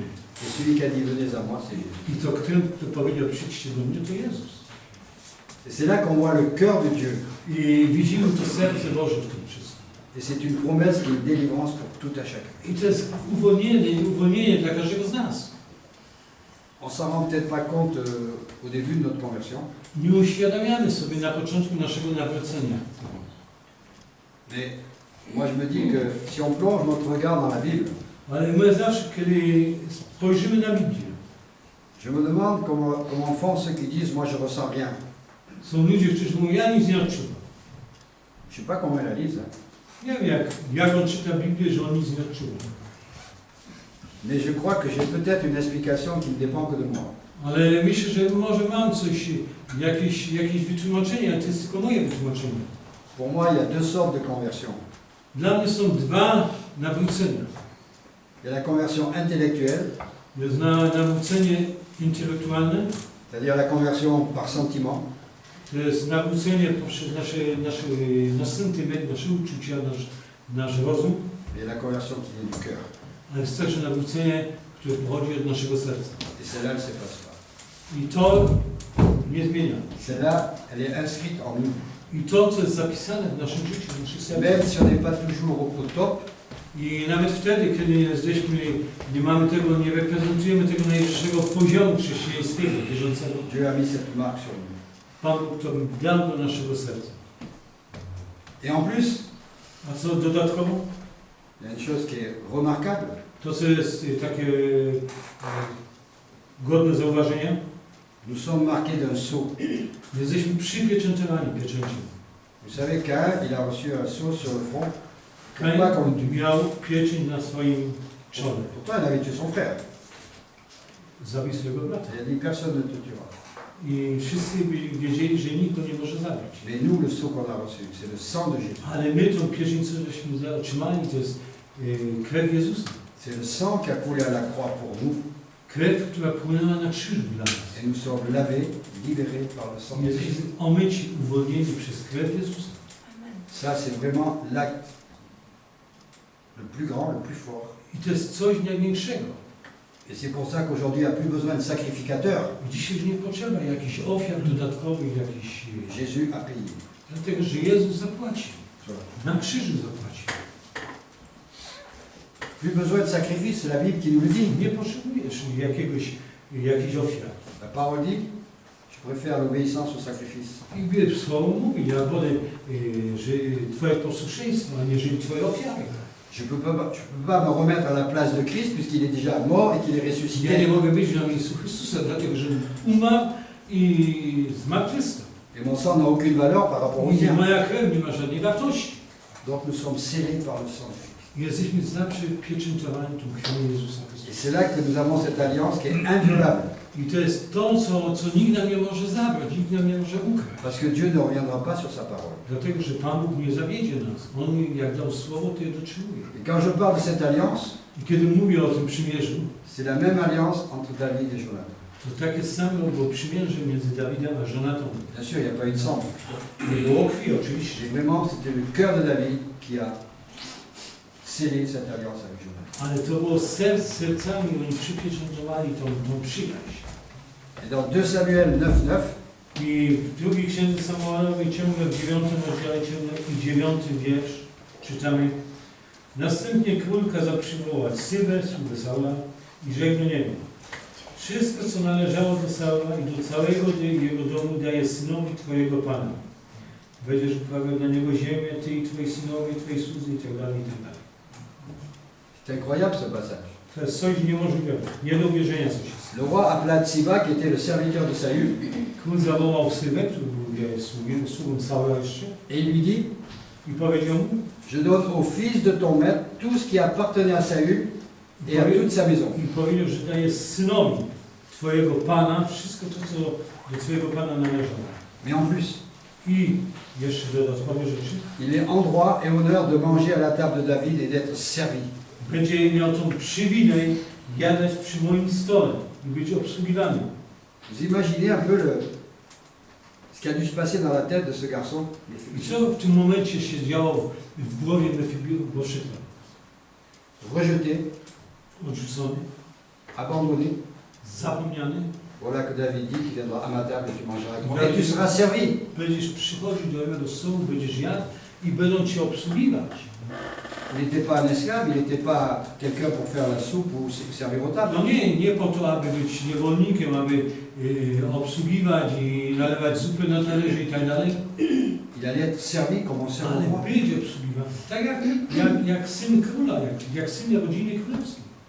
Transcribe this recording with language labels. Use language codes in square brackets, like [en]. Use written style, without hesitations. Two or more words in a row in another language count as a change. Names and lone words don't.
[fr] Et celui qui a dit, venez à moi, c'est Jésus. [pl] I to ten, kto powiedział, przyjdźcie do mnie, to Jezus. [fr] Et c'est là qu'on voit le cœur de Dieu. [pl] I widzimy to serce Boże w tym wszystkim. [fr] Et c'est une promesse qui est une délivrance pour tout à chacun. [pl] I to jest uwolnienie dla każdego z nas. [fr] On s'en rend peut-être pas compte au début de notre conversion, [pl] Nie uświadamiamy sobie na początku naszego nawrócenia. [fr] mais moi je me dis que si on plonge notre regard dans la Bible, [pl] Ale my zawsze, kiedy spojrzymy na Biblię, [fr] je me demande comment font ceux qui disent, moi je ressens rien. [pl] są ludzie, którzy mówią, ja nic nie odczuwam. [fr] Je sais pas comment ils la lisent, hein. [pl] Nie wiem, jak on czyta Biblię, że on nic nie odczuwa. [fr] Mais je crois que j'ai peut-être une explication qui ne dépend que de moi. [pl] Ale myślę, że może mam coś, jakieś wytłumaczenie, ale to jest tylko moje wytłumaczenie. [fr] Pour moi, il y a deux sortes de conversion. [pl] Dla mnie są dwa nawrócenia. [fr] Il y a la conversion intellectuelle, [pl] Jest nawrócenie intelektualne, [fr] c'est-à-dire la conversion par sentiment, [pl] to jest nawrócenie poprzez nasz sentyment, nasze uczucia, nasz rozum, [fr] et la conversion qui vient du cœur. [pl] ale jest także nawrócenie, które pochodzi od naszego serca. [fr] Et celle-là, elle ne s'efface pas. [pl] I to nie zmienia. [fr] Celle-là, elle est inscrite en nous. [pl] I to, co jest zapisane w naszym życiu, w naszych sercach. [fr] Même si on n'est pas toujours au top, [pl] I nawet wtedy, kiedy nie mamy tego, nie reprezentujemy tego najwyższego poziomu chrześcijańskiego, bieżącego, [fr] Dieu a mis cette marque sur nous. [pl] Pan Bóg to dał do naszego serca. [fr] Et en plus, [pl] A co dodatkowo? [fr] il y a une chose qui est remarquable, [pl] To, co jest takie godne zauważenia, [fr] nous sommes marqués d'un sceau. [pl] jesteśmy przypieczętowani pieczęcią. [fr] Vous savez, Caïn, il a reçu un sceau sur le front. [pl] Kain [fr] Pourquoi qu'on le tue? [pl] miał pieczęć na swoim czole. [fr] Pourtant, il avait tué son frère. [pl] Zabił swojego brata. [fr] Il a dit personne ne te tuera. [pl] I wszyscy wiedzieli, że nikt go nie może zabić. [fr] Mais nous, le sceau qu'on a reçu, c'est le sang de Jésus. [pl] Ale my tą pierzycę, żeśmy otrzymali, to jest krew Jezusa. [fr] C'est le sang qui a coulé à la croix pour nous. [pl] Krew, która płynęła na krzyżu dla nas. [fr] Et nous sommes lavés, libérés par le sang de Jésus. [pl] Jesteśmy omyci, uwolnieni przez krew Jezusa. [fr] Ça, c'est vraiment l'acte le plus grand, le plus fort. [pl] I to jest coś największego. [fr] Et c'est pour ça qu'aujourd'hui, il n'y a plus besoin de sacrificateurs. [pl] Dzisiaj już nie potrzeba jakichś ofiar dodatkowych, jakichś... [fr] Jésus a payé. [pl] Dlatego, że Jezus zapłacił. [fr] Voilà. [pl] Na krzyżu zapłacił. [fr] Plus besoin de sacrifice, c'est la Bible qui nous le dit. [pl] Nie potrzebujesz jakichś ofiar. [fr] La parole dit, je préfère l'obéissance au sacrifice. [pl] I Słowo mówi, ja wolę że Twoje posłuszeństwo, aniżeli Twoje ofiary. [fr] Je ne peux pas me remettre à la place de Christ puisqu'il est déjà mort et qu'il est [pl] Ja nie [fr] ressuscité. [pl] mogę być na miejscu Chrystusa, dlatego że umarł i zmartwychwstał. [fr] Et mon sang n'a aucune valeur par rapport au [pl] I [fr] tien. [pl] moja krew nie ma żadnej wartości. [fr] Donc nous sommes scellés par le sang de Christ. [pl] Jesteśmy zapieczętowani tą krwią Jezusa [fr] Et [pl] Chrystusa. [fr] c'est là que nous avons cette alliance qui est inviolable. [pl] I to jest to, co nikt nam nie może zabrać, nikt nam nie może ukraść. [fr] Parce que Dieu ne reviendra pas sur sa parole. [pl] Dlatego, że Pan Bóg nie zawiedzie nas. On jak dał słowo, to je dotrzymuje. [fr] Et quand je parle de cette alliance, [pl] I kiedy mówię o tym przymierzu, [fr] c'est la même alliance entre David et Jonathan. [pl] to takie samo było przymierze między Dawidem a Jonatą. [fr] Bien sûr, il n'y a pas eu de sang. [pl] Nie było krwi oczywiście, [fr] Et vraiment, c'était le cœur de David qui a scellé cette alliance avec Jonathan. [pl] ale to było sercami, oni przypieczętowali tą przyjaźń. [fr] Et dans 2 Samuel 9:9, [pl] I w drugiej księdze Samuelowej, ciągle w 9 rozdziale, ciągle i 9 wiersz, czytamy: Następnie król kazał przywołać Sybę, sługę Saula, i rzekł do niego: Wszystko, co należało do Saula i do całego jego domu, daję synowi Twojego Pana. Będziesz uprawiał na niego ziemię, Ty i Twoi synowie, Twoi słudzy i tak dalej, i tak dalej. [fr] c'est incroyable ce passage. [pl] To jest coś niemożliwego, nie do wierzenia coś jest. [fr] Le roi appela Tsiba, qui était le serviteur de Saül, [pl] Król zawołał Sybę, który był sługą Saula jeszcze, [fr] et il lui dit, [pl] i powiedział mu: [fr] je donne au fils de ton maître tout ce qui appartenait à Saül et à toute sa maison. [pl] I powiedział, że daje synowi Twojego Pana wszystko to, co do Twojego Pana należało. [fr] Mais en plus, [pl] I jeszcze dodatkowe rzeczy. [fr] il est en droit et honneur de manger à la table de David et d'être servi. [pl] Będzie miał tą przywilej jadać przy moim stole i być obsługiwany. [fr] Vous imaginez un peu ce qui a dû se passer dans la tête de ce garçon? [pl] I co w tym momencie się działo w głowie Mefiboszyta? [fr] Rejeté, [pl] Odrzucony, [fr] abandonné. [pl] zapomniany. [fr] Voilà que David dit qu'il viendra à ma table et tu mangeras avec moi. Et tu seras servi. [pl] Będziesz przychodził do mojego stołu, będziesz jadł i będą Cię obsługiwać. [fr] Il n'était pas un esclave, il n'était pas quelqu'un pour faire la soupe ou servir aux tables. [pl] No nie po to, aby być niewolnikiem, aby obsługiwać i nalewać zupy na talerze i tak dalej, [fr] Il allait être servi comme on sert au [pl] ale [fr] roi. [pl] być obsługiwany. Tak jak syn króla, jak syn rodziny królewskiej.